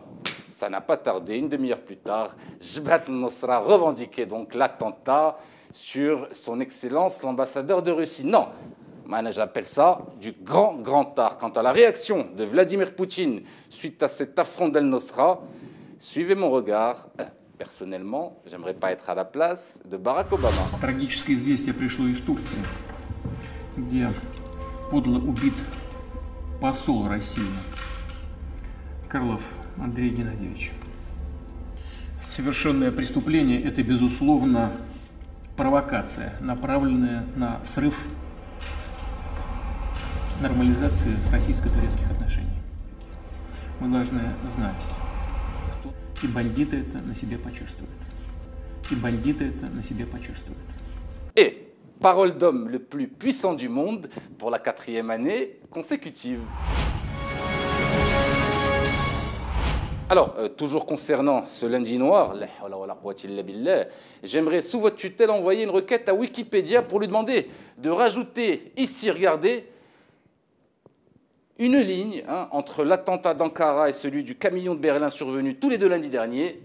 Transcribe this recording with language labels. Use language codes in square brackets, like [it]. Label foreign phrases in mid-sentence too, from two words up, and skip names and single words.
[fr] Ça n'a pas tardé, une demi-heure plus tard, Jabhat al-Nosra revendiquait donc l'attentat sur son Excellence l'ambassadeur de Russie. Non, j'appelle ça du grand art. Quant à la réaction de Vladimir Poutine suite à cet affront d'Al-Nosra, suivez mon regard. Personnellement, j'aimerais pas être à la place de Barack Obama. [ru] Трагическое известие пришло из Турции, где подло убит посол России Карлов Андрей Геннадьевич. Совершенное преступление – это, безусловно, провокация, направленная на срыв нормализации российско-турецких отношений. Мы должны знать, кто и бандиты это на себе почувствуют. И бандиты это на себе почувствуют. [fr] Et Parole d'homme le plus puissant du monde pour la 4e année consécutive. Alors, toujours concernant ce lundi noir, j'aimerais sous votre tutelle envoyer une requête à Wikipédia pour lui demander de rajouter ici, regardez, une ligne entre l'attentat d'Ankara et celui du camion de Berlin survenu tous les 2 lundis derniers.